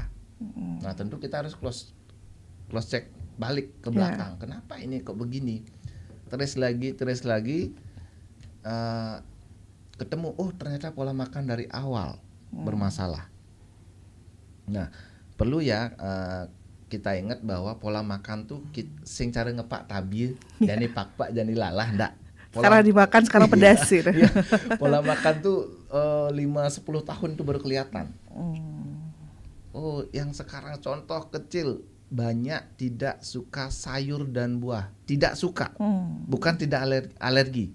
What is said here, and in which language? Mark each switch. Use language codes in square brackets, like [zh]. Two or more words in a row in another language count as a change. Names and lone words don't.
[id] Nah, tentu kita harus [en] close check [id] balik ke belakang. Kenapa ini kok begini? Terus lagi ketemu, oh ternyata pola makan dari awal bermasalah. Nah, perlu ya kita ingat bahwa pola makan tuh [ban] sing cara ngepak tabi, jani pakpak jani lalah ndak. [id] Sekarang dimakan sekarang pedas gitu. Pola makan tuh 5-10 tahun tuh baru kelihatan. Oh, yang sekarang contoh kecil, banyak tidak suka sayur dan buah. Tidak suka. Bukan tidak alergi.